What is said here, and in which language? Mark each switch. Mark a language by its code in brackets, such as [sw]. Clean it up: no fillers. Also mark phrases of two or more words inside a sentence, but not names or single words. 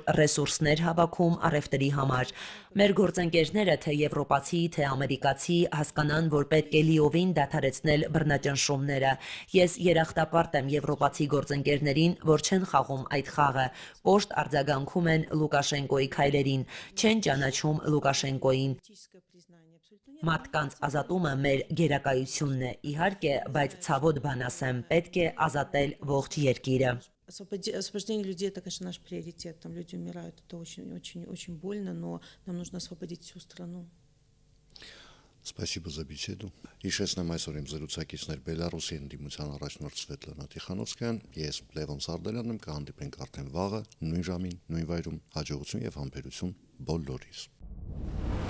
[hy] ռեսուրսներ հավաքում առևտրի համար։ Մեր գործընկերները, թե եվրոպացի, թե ամերիկացի, հասկանան, որ պետք է լիովին դադարեցնել բռնաճնշումները։ Ես երախտապարտ եմ եվրոպացի գործընկերներին, որ չեն խաղում այդ խաղը, կոշտ արձագանքում են Լուկաշենկոյի քայլերին, չեն ճանաչում Լուկաշենկոյին։ Մարդկանց ազատումը մեր գերակայությունն է, իհարկե, բայց ցավոտ բան ասեմ, պետք է ազատել ողջ երկիրը։ [ru] Освобождение людей — это, конечно, наш приоритет. Там люди умирают, это очень больно, но нам нужно освободить всю страну. Спасибо за беседу. [hy] Հիշեցնեմ այսօր իմ զրուցակիցներ Բելարուսի ընդդիմության առաջնորդ Սվետլանա Տիխանովսկայան, ես Լևոն Սարդարյանն եմ, կհանդիպենք արդեն վաղը, նույն ժամին, նույն վայրում, հաջողություն եւ համբերություն բոլորիս։